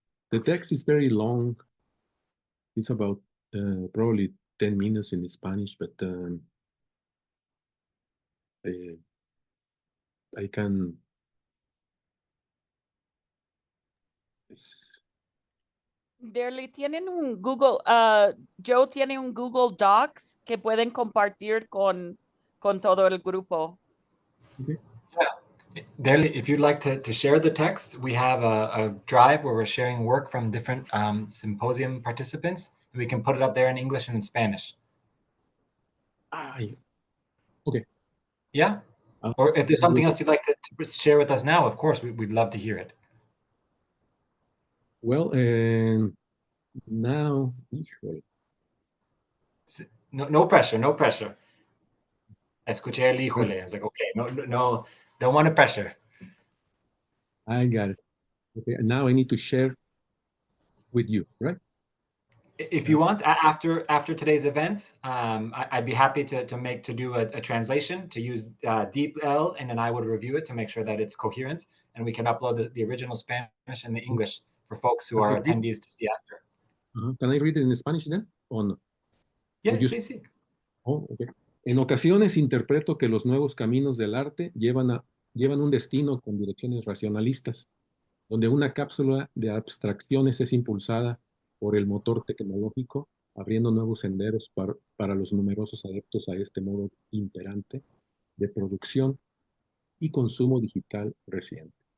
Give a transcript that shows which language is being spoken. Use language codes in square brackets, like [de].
[en] The text is very long. It's about probably 10 minutes in Spanish, but I can. [es] Derli, ¿tienen un Google, Joe tiene un Google Docs que pueden compartir con todo el grupo? [en] Okay. Yeah. Derli, if you'd like to share the text, we have a drive where we're sharing work from different symposium participants. And we can put it up there in English and in Spanish. Okay. Yeah. Or if there's something else you'd like to share with us now, of course, we'd love to hear it. Well, now, no pressure, no pressure. [es] Escuché el híjole. [en] I was like, okay, no, don't want to pressure. I got it. Okay, now I need to share with you, right? If you want, after today's event, I'd be happy to do a translation, to use DeepL, and then I would review it to make sure that it's coherent, and we can upload the original Spanish and the English for folks who are attendees to see after. Can I read it in Spanish then? Or no? Yeah, sí. Oh, okay. [es] En ocasiones interpreto que los nuevos caminos del arte llevan un destino con direcciones racionalistas, donde una cápsula de abstracciones es impulsada por el motor tecnológico, abriendo nuevos senderos para los numerosos adeptos a este modo imperante de producción y consumo digital reciente.